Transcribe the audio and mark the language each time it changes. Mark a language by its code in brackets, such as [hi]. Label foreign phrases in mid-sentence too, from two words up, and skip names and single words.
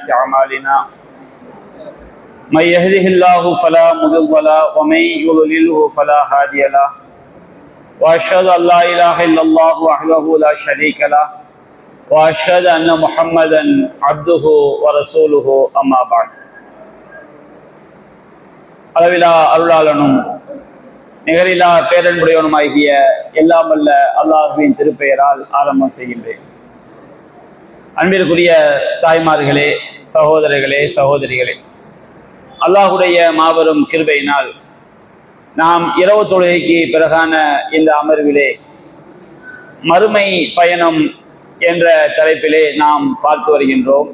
[ar] أعمالنا من يهده الله فلا مضل له ومن يضلله فلا هادي له وأشهد أن لا إله إلا الله وحده لا شريك له وأشهد أن محمدا عبده ورسوله أما بعد [ta] அளவிலா அருளாளனும் நிகரிலா பேரன்புடையவனுமாகிய எல்லாம் வல்ல அல்லாஹ்வின் திருப்பெயரால் ஆரம்பம் செய்கின்றேன். அன்பிற்குரிய தாய்மார்களே, சகோதரர்களே, சகோதரிகளே, அல்லாஹுடைய மாபெரும் கிருபையினால் நாம் இரவு தொழுகைக்கு பிறகான இந்த அமர்விலே மறுமை பயணம் என்ற தலைப்பிலே நாம் பார்த்து வருகின்றோம்.